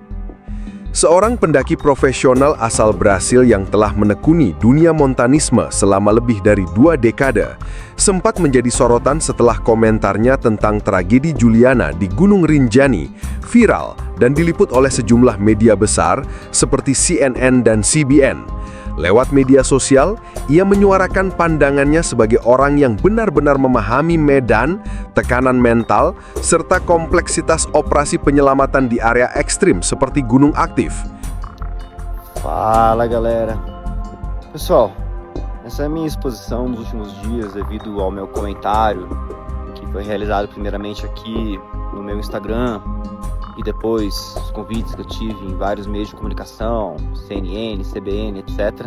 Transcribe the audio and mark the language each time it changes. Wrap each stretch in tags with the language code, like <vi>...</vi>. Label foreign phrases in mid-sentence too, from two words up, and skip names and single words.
<id>Seorang pendaki profesional asal Brasil yang telah menekuni dunia montanisme selama lebih dari 2 dekade, sempat menjadi sorotan setelah komentarnya tentang tragedi Juliana di Gunung Rinjani viral dan diliput oleh sejumlah media besar seperti CNN dan CBN. Lewat media sosial, ia menyuarakan pandangannya sebagai orang yang benar-benar memahami medan, tekanan mental, serta kompleksitas operasi penyelamatan di area ekstrim seperti gunung aktif.</id> <pt>Fala, galera. Pessoal, essa é a minha exposição nos últimos dias devido ao meu comentário, que foi realizado primeiramente aqui no meu Instagram, e depois os convites que eu tive em vários meios de comunicação, CNN, CBN, etc.</pt>